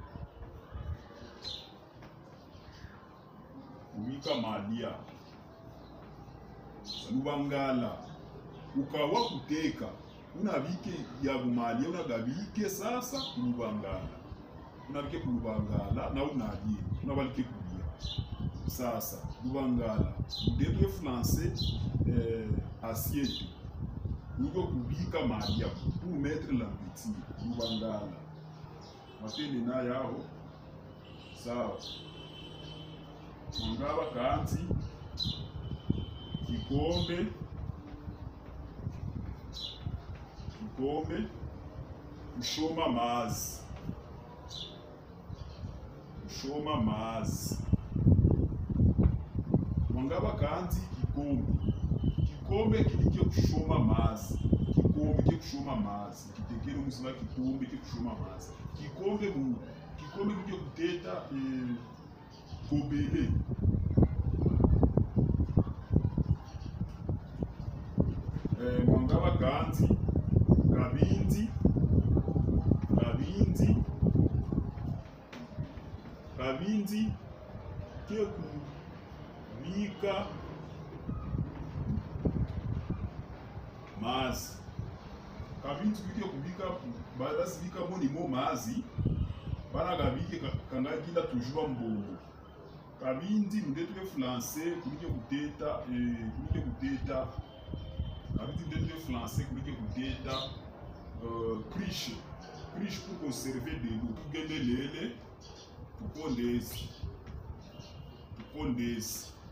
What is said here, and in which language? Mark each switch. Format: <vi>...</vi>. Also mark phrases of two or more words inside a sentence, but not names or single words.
<sw>Lubangala ukawa kuteka unabike ya malia unagabike sasa kulubangala. Unabike kulubangala na unabalike kulia. Sasa lubangala ndetwe français assiette. Uko kubika malia</sw> <fr>pour mettre la nourriture.</fr> <sw>Lubangala matende na yao sawa. Mwangaba kanzi kikombe kushoma mazi. Mwangaba kanzi kikombe kilikyo kushoma mazi. kikombe kye kushoma mazi kitekelo musima kikombe kye kushoma mazi kikombe kuje kuteta kobele mwangaba kanzi kabinzi ke kubika mazi kabinzi kuje kubika bazibika monimo mazi bana kabike kangakila toujours mbongo kabinzi ndetu</sw> <fr>le français</fr> <sw>kuje kuteta kabinzi ndetu</sw> <fr>le français</fr> <sw>kuje kuteta</sw> <fr>criche pour conserver de l'eau</fr> <sw>kugende lele tukondezi</sw>